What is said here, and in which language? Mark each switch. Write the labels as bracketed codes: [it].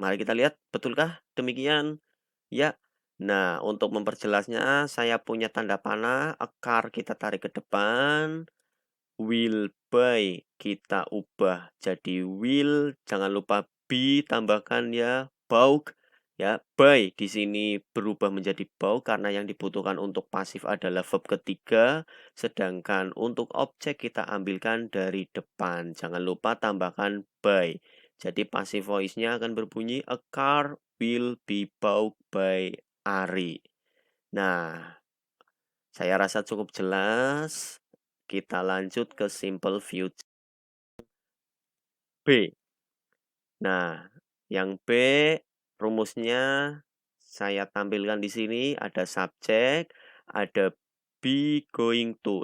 [id] Mari kita lihat, betulkah demikian? Ya. Nah, untuk memperjelasnya, saya punya tanda panah, a car kita tarik ke depan, will buy kita ubah jadi will, jangan lupa be tambahkan ya, bought ya. Buy di sini berubah menjadi bought karena yang dibutuhkan untuk pasif adalah verb ketiga, sedangkan untuk objek kita ambilkan dari depan. Jangan lupa tambahkan by. Jadi passive voice-nya akan berbunyi [en] a car will be bought by Ari. [id] Nah, saya rasa cukup jelas. Kita lanjut ke simple future B. Nah, yang B rumusnya saya tampilkan di sini, ada subjek, ada be going to.